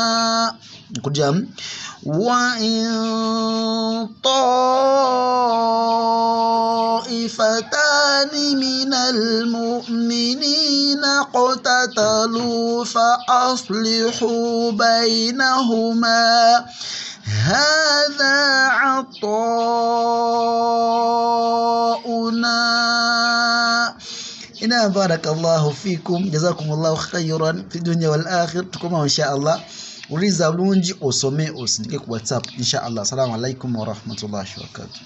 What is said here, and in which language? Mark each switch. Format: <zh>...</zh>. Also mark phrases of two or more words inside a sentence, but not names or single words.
<ar>وإن طائفتان من المؤمنين اقتتلوا فأصلحوا بينهما هذا عطاؤنا. إنا بارك الله فيكم جزاكم الله خيرا في الدنيا والآخرة. تكونوا إن شاء الله</ar> <lg>uriza bulungi osome osindike ku WhatsApp</lg> <ar>إن شاء الله. السلام عليكم ورحمة الله وبركاته.</ar>